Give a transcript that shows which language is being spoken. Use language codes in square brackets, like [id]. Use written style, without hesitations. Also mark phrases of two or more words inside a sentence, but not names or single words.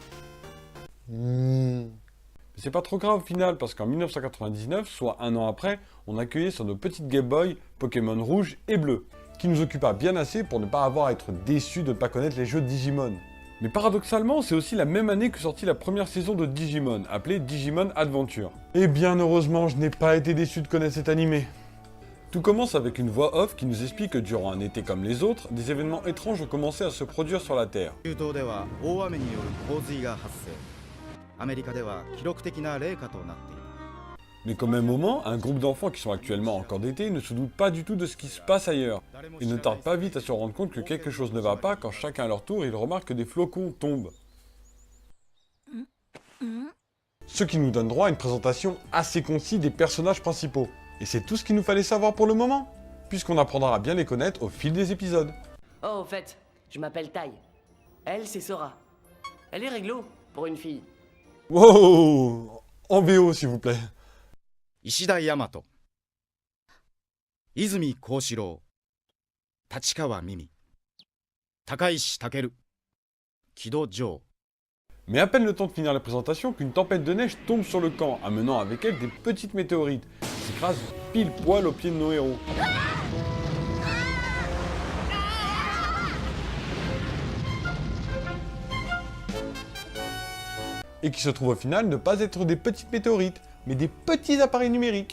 [fr] Mais c'est pas trop grave au final, parce qu'en 1999, soit un an après, on accueillait sur nos petites Game Boy Pokémon rouge et bleu, qui nous occupa bien assez pour ne pas avoir à être déçus de ne pas connaître les jeux Digimon. Mais paradoxalement, c'est aussi la même année que sortit la première saison de Digimon, appelée Digimon Adventure. Et bien heureusement, je n'ai pas été déçu de connaître cet animé. Tout commence avec une voix off qui nous explique que durant un été comme les autres, des événements étranges ont commencé à se produire sur la Terre. [ja] 中東では大雨による洪水が発生。アメリカでは記録的な冷夏となっている。 [fr] Mais qu'au même moment, un groupe d'enfants qui sont actuellement en camp d'été ne se doutent pas du tout de ce qui se passe ailleurs. Ils ne tardent pas vite à se rendre compte que quelque chose ne va pas quand chacun à leur tour ils remarquent que des flocons tombent. Ce qui nous donne droit à une présentation assez concise des personnages principaux. Et c'est tout ce qu'il nous fallait savoir pour le moment, puisqu'on apprendra à bien les connaître au fil des épisodes. Oh, au fait, je m'appelle Tai. Elle, c'est Sora. Elle est réglo, pour une fille. Wow! En VO s'il vous plaît. [ja] 石田大和泉孝志郎、立川美美、高石武、木戸城。 [fr] Mais à peine le temps de finir la présentation qu'une tempête de neige tombe sur le camp, amenant avec elle des petites météorites, qui s'écrasent pile poil au pied de nos héros. Et qui se trouvent au final ne pas être des petites météorites, mais des petits appareils numériques.